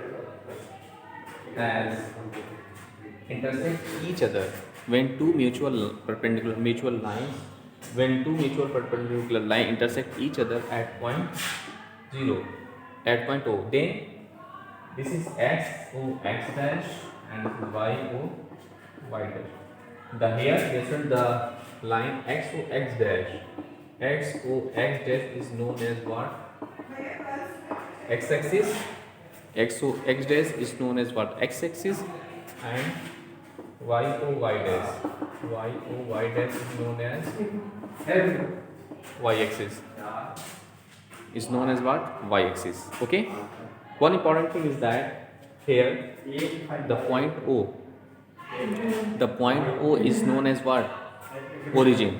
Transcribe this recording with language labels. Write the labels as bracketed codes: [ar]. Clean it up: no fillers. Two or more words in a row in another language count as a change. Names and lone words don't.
[en] as intersect each other, when two mutual lines, when two mutual perpendicular line intersect each other at point 0, at point O, then this is x o x dash and y o y dash. The here listen the line x o x dash, x o x dash is known as what? X axis. X o x dash is known as what? X axis, and y o y dash, y o y dash is known as y axis, is known as what? Y axis. Okay. One important thing is that here the point O, the point O is known as what? Origin.